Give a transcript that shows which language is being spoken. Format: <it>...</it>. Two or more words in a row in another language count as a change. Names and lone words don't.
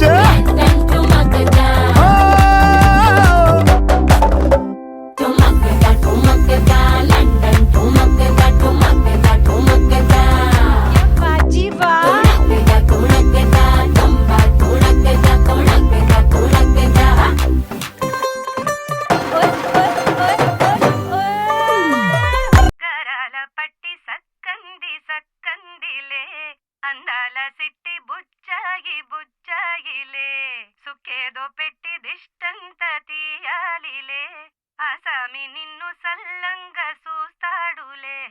<pa>ਲੰਡਨ ਠੁਮਕਦਾ ਠੁਮਕਦਾ ਠੁਮਕਦਾ ਲੰਡਨ ਠੁਮਕਦਾ ਠੁਮਕਦਾ ਠੁਮਕਦਾ ਬਾਜੀ ਵਾਹ ਠੁਮਕਦਾ ਠੁਮਕਦਾ ਚੰਬਾ ਠੁਮਕਦਾ ਠੁਮਕਦਾ ਠੁਮਕਦਾ ਓਏ ਓਏ ਓਏ ਓਏ</pa> <te>గరాల పట్టి సక్కందిలే అందాల సిట్టి బుచ్చాగిలే సుక్కేదో పెట్టి దిష్టంత తీయాలిలే ఆసామి నిన్ను సల్లంగా చూస్తాడులే</te>